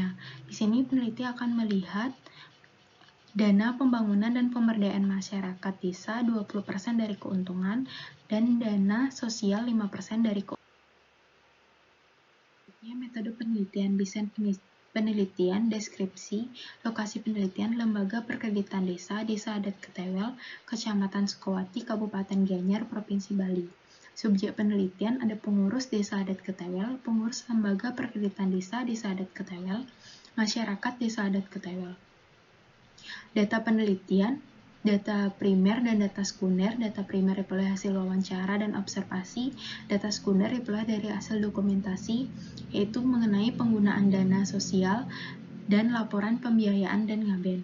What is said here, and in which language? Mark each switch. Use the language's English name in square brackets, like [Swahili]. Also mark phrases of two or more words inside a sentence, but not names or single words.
[Indonesian] Di sini peneliti akan melihat dana pembangunan dan pemberdayaan masyarakat desa 20% dari keuntungan dan dana sosial 5% dari keuntungan. Metode penelitian, desain penelitian, deskripsi, lokasi penelitian, lembaga perkreditan desa, Desa Adat Ketewel, Kecamatan Sukawati, Kabupaten Gianyar, Provinsi Bali. Subjek penelitian ada pengurus Desa Adat Ketewel, pengurus lembaga perkreditan desa, Desa Adat Ketewel, masyarakat Desa Adat Ketewel. Data penelitian, data primer dan data sekunder. Data primer diperoleh hasil wawancara dan observasi. Data sekunder diperoleh dari hasil dokumentasi, yaitu mengenai penggunaan dana sosial dan laporan pembiayaan dan ngaben.